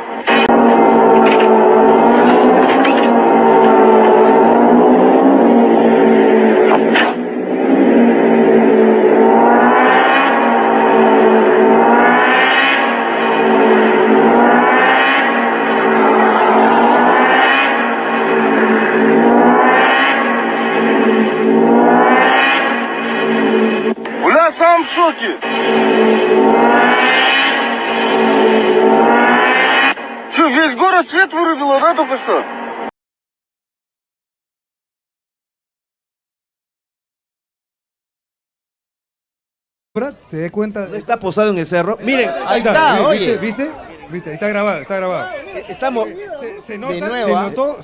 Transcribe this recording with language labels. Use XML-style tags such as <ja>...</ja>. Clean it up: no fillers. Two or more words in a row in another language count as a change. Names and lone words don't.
<ru>Сам в шоке. Че, весь город свет вырубило, да, только что?</ru> <es>¿Te das cuenta? Está posado en el cerro. Miren, ahí ¿Viste? está, oye. ¿Viste? Está grabado, está grabado. Estamos. Se nota, De nuevo,</es>